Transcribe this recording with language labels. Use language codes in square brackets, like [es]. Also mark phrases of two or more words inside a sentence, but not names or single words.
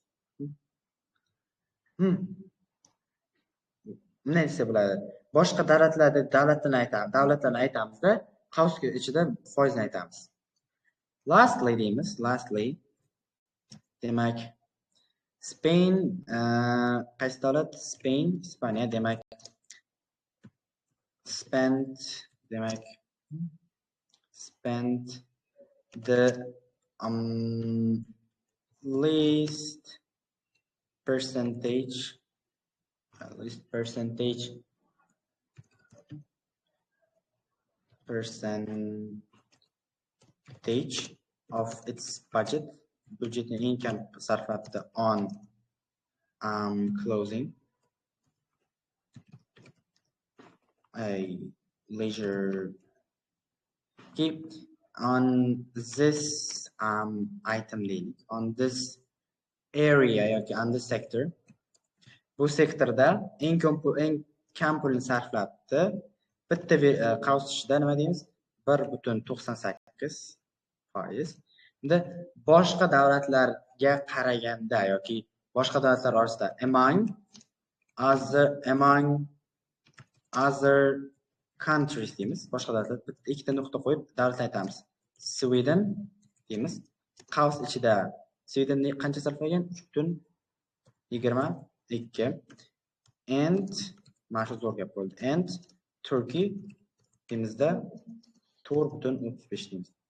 [uz] Nima desa bo'ladi? Boshqa davlatlarni aytamizda, qavsga ichida foizni aytamiz. Lastly deymiz, demak, Spain, qaysi davlat? Spain, Ispaniya, demak, [en] spent the least percentage of its budgetni [uz] eng kam sarflabdi [en] on closing a leisure keep on this item leading on this area yoki on this sector. [uz] Bu sektorda eng kam pulni sarflabdi. Bitta qavs ichida nima deymiz? 1.98%. Endi boshqa davlatlarga qaraganda yoki boshqa davlatlar orasida [en] among other countries [uz] deymiz. Boshqa davlatlar ikkita nuqta qo'yib davlatni aytamiz. Sweden deymiz. Qavs ichida Sweden qancha sarflagan? 3.22 and mana shu zo'r gap bo'ldi. And Turkey deymizda 4.35 deymiz.